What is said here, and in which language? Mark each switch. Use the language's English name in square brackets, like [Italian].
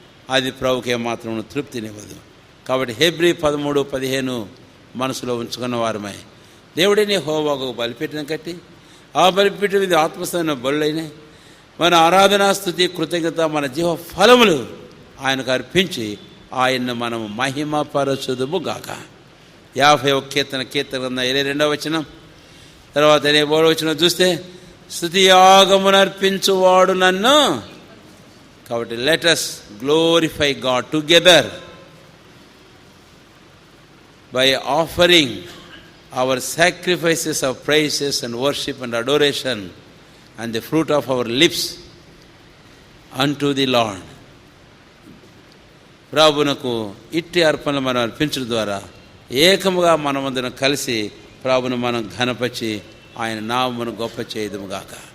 [Telugu] అది ప్రభుకి ఏమాత్రం తృప్తినివ్వదు. కాబట్టి హెబ్రీ 13:15 మనసులో ఉంచుకున్న వారమై దేవుడిని యెహోవాకు బలిపీఠం కట్టి ఆ బలిపీఠం మీద ఆత్మస్థైన బలులైన మన ఆరాధనా స్తుతి కృతజ్ఞత మన జీవ ఫలములు ఆయనకు అర్పించి ఆయన్ను మనము మహిమపరచుదుము గాక. 51 కీర్తన 22వ వచనం తర్వాత 23వ వచనం చూస్తే స్తుతి యాగమును అర్పించువాడు నన్ను. కాబట్టి [English] Let us glorify God together by offering our sacrifices of praises and worship and adoration and the fruit of our lips unto the Lord. [Telugu] ప్రభునకు ఇట్టి అర్పణలు మనం అర్పించడం ద్వారా ఏకముగా మనమందరం కలిసి ప్రభును మనం ఘనపరిచి ఆయన నామమును గొప్ప చేయదుము గాక.